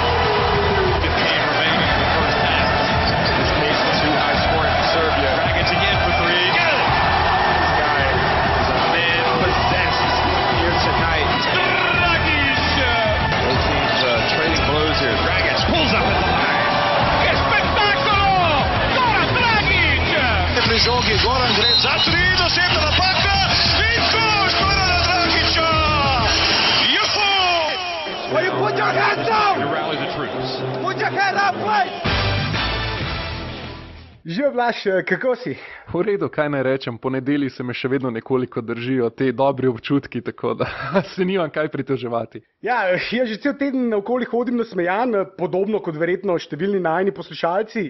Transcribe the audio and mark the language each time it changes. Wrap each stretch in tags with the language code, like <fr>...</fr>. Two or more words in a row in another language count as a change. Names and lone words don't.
<en>15 remaining in the first half. This case is too high scoring for Serbia. Dragic again for three. Good. This guy is a man possessed here tonight. Dragic. Both teams trading blows here. Dragic pulls up at the line.</en> <it>Che spettacolo! Goran Dragic!</it> <sl>Prižogi, Goran gre za tri, dosegna napaka in koš Gorana Dragića! Juhu!</sl> <en>Will you put your hands up? To rally the troops. Put your hands up, please!</en> <sl>Živijo, Blaž, kako si? V redu, kaj naj rečem, po nedelji se me še vedno nekoliko držijo te dobri občutki, tako da se nimam kaj pritoževati. Ja, jaz že cel teden naokoli hodim nasmejan, podobno kot verjetno številni najini poslušalci.</sl>